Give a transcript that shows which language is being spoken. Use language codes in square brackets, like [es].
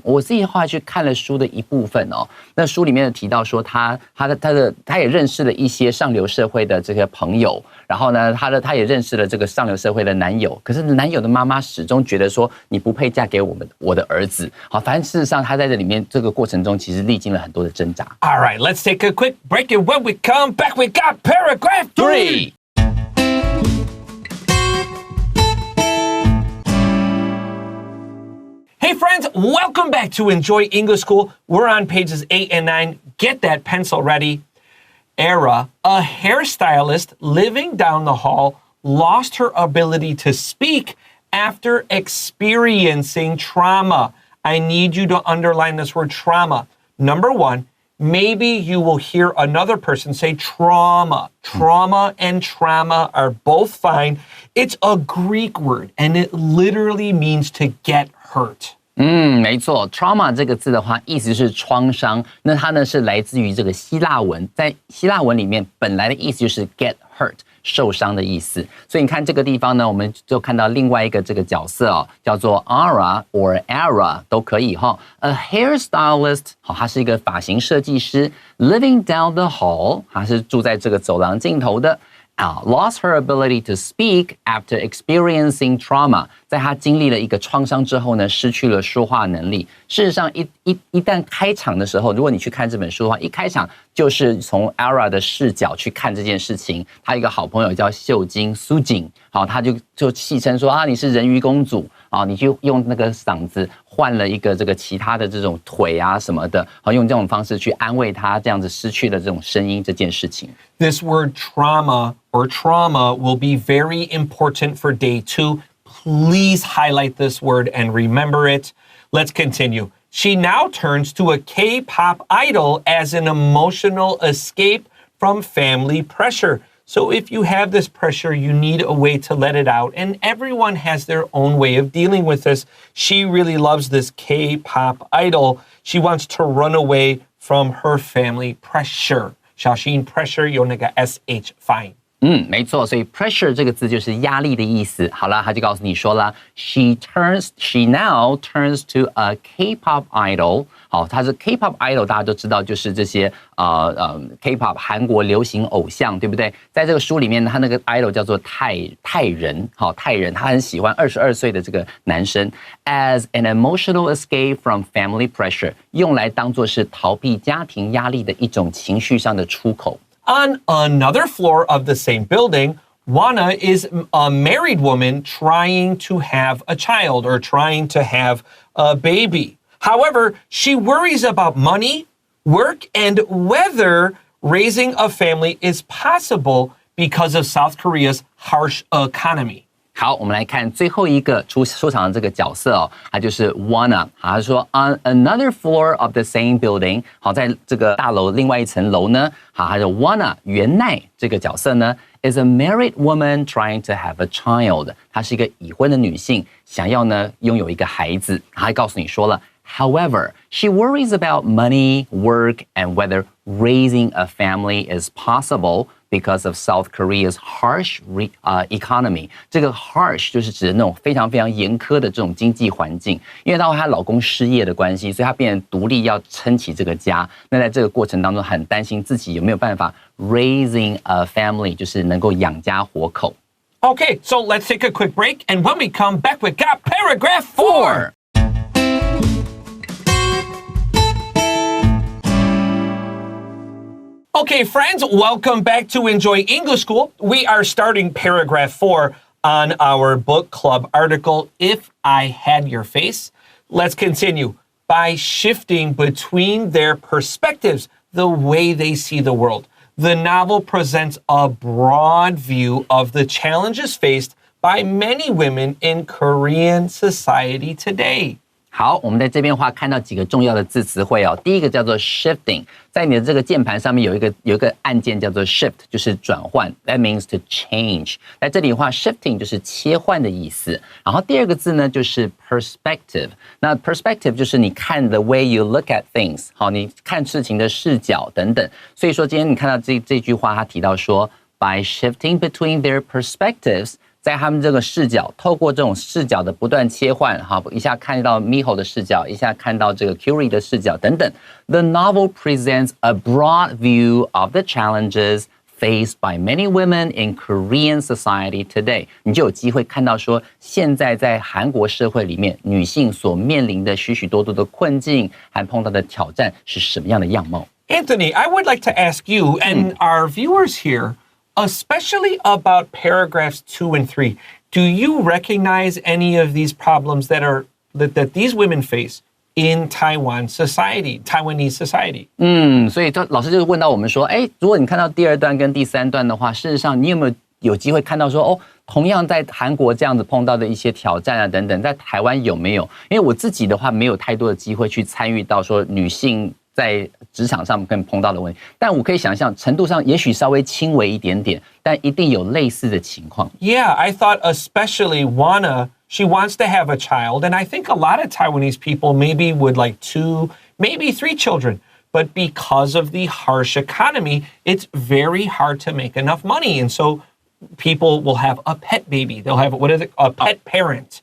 [zh] 我自己的话去看了书的一部分哦，那书里面提到说他也认识了一些上流社会的这些朋友，然后呢，他也认识了这个上流社会的男友，可是男友的妈妈始终觉得说你不配嫁给我的儿子。好，反正事实上他在这里面这个过程中其实历经了很多的挣扎。 [en] All right, let's take a quick break, and when we come back, we got paragraph 3. Hey friends, welcome back to Enjoy English School. We're on pages 8 and 9. Get that pencil ready. Era, a hairstylist living down the hall, lost her ability to speak after experiencing trauma. I need you to underline this word trauma. Number 1, maybe you will hear another person say trauma. Trauma and trauma are both fine. It's a Greek word, and it literally means to get hurt. [zh] 没错 ，trauma 这个字的话，意思是创伤。那它呢是来自于这个希腊文，在希腊文里面本来的意思就是 [en] get hurt， [zh] 受伤的意思。所以你看这个地方呢，我们就看到另外一个这个角色哦，叫做 Ara or Ara 都可以哈。 [en] A hairstylist， [zh] 好，他是一个发型设计师。 [en] Living down the hall， [zh] 他是住在这个走廊尽头的。 [en] Lost her ability to speak after experiencing trauma， [zh] 在她经历了一个创伤之后呢，失去了说话能力。事实上，一旦开场的时候，如果你去看这本书的话，一开场就是从 Ara 的视角去看这件事情。她一个好朋友叫秀晶苏锦，好，她就戏称说你是人鱼公主啊，你就用那个嗓子换了一个这个其他的这种腿啊什么的，好，用这种方式去安慰她这样子失去了这种声音这件事情。 [en] This word trauma will be very important for day 2. Please highlight this word and remember it. Let's continue. She now turns to a K-pop idol as an emotional escape from family pressure. So if you have this pressure, you need a way to let it out. And everyone has their own way of dealing with this. She really loves this K-pop idol. She wants to run away from her family pressure. [zh] 小心 [en] pressure [zh] 有那个 sh 发音。没错，所以 pressure 这个字就是压力的意思。好了，他就告诉你说了 [en] she now turns to a K-pop idol。 [zh] 好，他是 K-pop idol， 大家都知道就是这些K-pop 韩国流行偶像，对不对？在这个书里面呢，他那个 idol 叫做泰人，好，泰人，他很喜欢22岁的这个男生 [en] as an emotional escape from family pressure， [zh] 用来当作是逃避家庭压力的一种情绪上的出口。 [en] On another floor of the same building, Juana is a married woman trying to have a child or trying to have a baby. However, she worries about money, work, and whether raising a family is possible because of South Korea's harsh economy. [zh] 好，我们来看最后一个出场的这个角色哦，他就是 Juana。好，他说 [en] on another floor of the same building。 [zh] 好，在这个大楼另外一层楼呢，好，他说 Juana 袁奈这个角色呢 [en] is a married woman trying to have a child。 [zh] 她是一个已婚的女性，想要呢拥有一个孩子。他还告诉你说了 [en] ，However, she worries about money, work, and whether raising a family is possible.Because of South Korea's harsh economy， [zh] 这个 harsh 就是指的那种非常非常严苛的这种经济环境。因为她老公失业的关系，所以她变成独立要撑起这个家。那在这个过程当中，很担心自己有没有办法 [en] raising a family， [zh] 就是能够养家活口。 [en] Okay, so let's take a quick break, and when we come back, we got paragraph 4. Okay, friends, welcome back to Enjoy English School. We are starting paragraph 4 on our book club article, If I Had Your Face. Let's continue. By shifting between their perspectives, the way they see the world, the novel presents a broad view of the challenges faced by many women in Korean society today. [zh] 好，我们在这边的话看到几个重要的字词汇哦。第一个叫做 shifting， 在你的这个键盘上面有一个按键叫做 shift， 就是转换 ， [en] that means to change。 [zh] 在这里的话 ，shifting 就是切换的意思。然后第二个字呢就是 perspective， 那 perspective 就是你看 [en] the way you look at things， [zh] 好，你看事情的视角等等。所以说今天你看到这句话，他提到说 [en] by shifting between their perspectives。 [zh] 在他们这个视角，透过这种视角的不断切换，好，一下看到 Miho 的视角，一下看到这个 Curie 的视角等等。 [en] The novel presents a broad view of the challenges faced by many women in Korean society today。 [zh] 你就有机会看到说，现在在韩国社会里面，女性所面临的许许多多的困境，还碰到的挑战是什么样的样貌 [en] Anthony, I would like to ask you and our viewers here,especially about paragraphs 2 and 3. Do you recognize any of these problems that these women face in Taiwanese society? [zh] 所以老师就问到我们说，如果你看到第二段跟第三段的话，事实上你有机会看到说，同样在韩国这样子碰到的一些挑战啊等等，在台湾有没有？因为我自己的话没有太多的机会去参与到说女性在职场上跟碰到的问题，但我可以想象程度上也许稍微轻微一点点，但一定有类似的情况。 [en] Yeah, I thought especially Juana, she wants to have a child, and I think a lot of Taiwanese people maybe would like 2, maybe 3 children. But because of the harsh economy, it's very hard to make enough money. And so people will have a pet baby. They'll have, a pet parent.